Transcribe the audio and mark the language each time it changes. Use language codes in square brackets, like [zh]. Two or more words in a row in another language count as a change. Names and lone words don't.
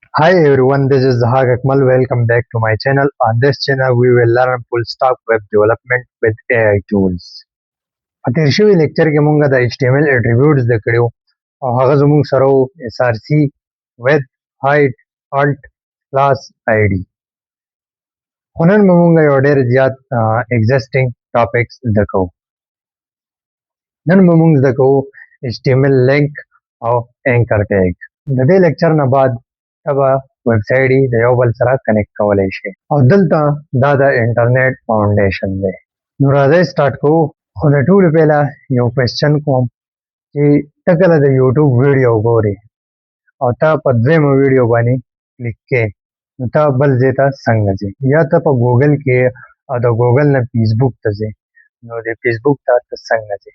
[en] Hi everyone, this is Zahag Akmal. Welcome back to my channel. On this channel, we will learn full stack web development with AI tools. [ps] په تیر شوي لیکچر کې مونږ د [en] HTML attributes [ps] زده کړیو او هغه زموږ سره وو [en] src width height alt class id. [ps] خو نن به مونږ یو ډېر زیات [en] existing topics [ps] زده کوو. نن به مونږ زده کوو [en] HTML link [ps] او [en] anchor tag. [ps] د دې لیکچر نه بعد تبه [en] web site [ps] یې د یو بل سره کنیکټ کولی شي او دلته دا د [en] internet foundation [ps] دی. نو راځئ سټارټ کوو. خو د ټولو پهله یو کوېسچن کوم چې ته کله د [en] YouTube video [ps] ګورې او ته په دویمه ویډیو باندې کلیک کې نو ته بل ځای ته څنګه ځې، یا ته په ګوګل کې او د ګوګل نه فیسبوک ته ځې نو د فیسبوک ته څنګه ځې؟